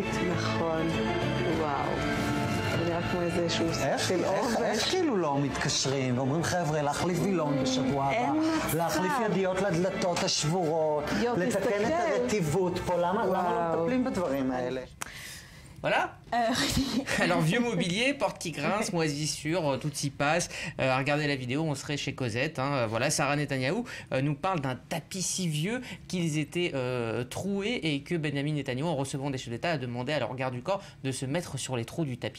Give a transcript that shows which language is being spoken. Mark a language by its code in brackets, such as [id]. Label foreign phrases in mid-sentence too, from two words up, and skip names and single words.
[he] נכון, וואו. זה נראה כמו איזשהו של עובש. איך כאילו לא מתקשרים ואומרים חבר'ה להחליף וילון בשבוע הבא, להחליף ידיות לדלתות השבורות, לתקן את הרטיבות פה, למה לא מטפלים בדברים האלה? [fr] Voilà. Alors, vieux mobilier, porte qui grince, moisissure, tout s'y passe. Regardez la vidéo, on serait chez Cosette. Hein. Voilà, Sarah Netanyahou nous parle d'un tapis si vieux qu'ils étaient troués et que Benjamin Netanyahou, en recevant des chefs d'État, a demandé à leur garde du corps de se mettre sur les trous du tapis.